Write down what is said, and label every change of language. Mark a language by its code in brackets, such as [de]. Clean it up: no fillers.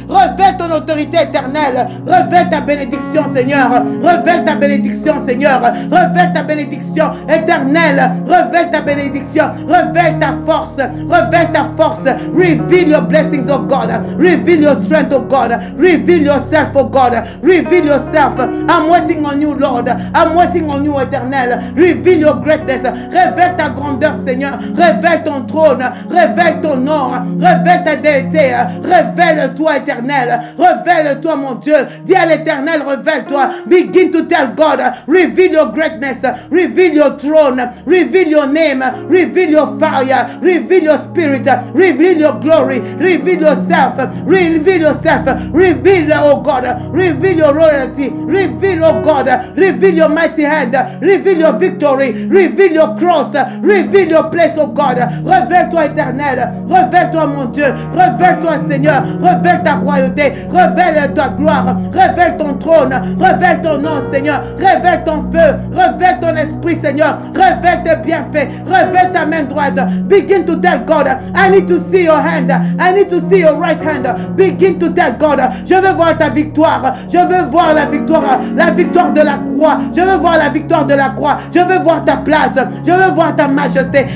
[fr] Révèle ton autorité éternelle, révèle ta bénédiction, Seigneur, révèle ta bénédiction, Seigneur, révèle ta bénédiction éternelle, révèle ta bénédiction, révèle ta force, révèle ta force, [en] reveal your blessings, oh God, reveal your strength, oh God, reveal yourself, [fr] oh God, reveal yourself. [en] I'm waiting on you, Lord, I'm waiting on you, éternel. Reveal your greatness, [fr] révèle ta grandeur, Seigneur, révèle ton trône, révèle ton nom, révèle ta déité, révèle-toi, éternel, révèle-toi, mon Dieu. Dis à l'éternel, révèle-toi. [en] Begin to tell God, reveal your greatness, reveal your throne, reveal your name, reveal your fire, reveal your spirit, reveal your glory, reveal yourself, reveal yourself, reveal, oh God, reveal your royalty, reveal, oh God, reveal your mighty hand, reveal your victory, reveal your cross, reveal your place, oh God. [fr] Révèle-toi éternel, révèle-toi mon Dieu, révèle-toi Seigneur, révèle ta royauté, révèle ta gloire, révèle ton trône, révèle ton nom Seigneur, révèle ton feu, révèle ton esprit Seigneur, révèle tes bienfaits, révèle ta main droite. [en] Begin to tell God, I need to see your hand, I need to see your right hand. Begin to tell God, [fr] je veux voir ta victoire, je veux voir la victoire de la croix, je veux voir la victoire de la croix, je veux voir ta place, je veux voir ta majesté.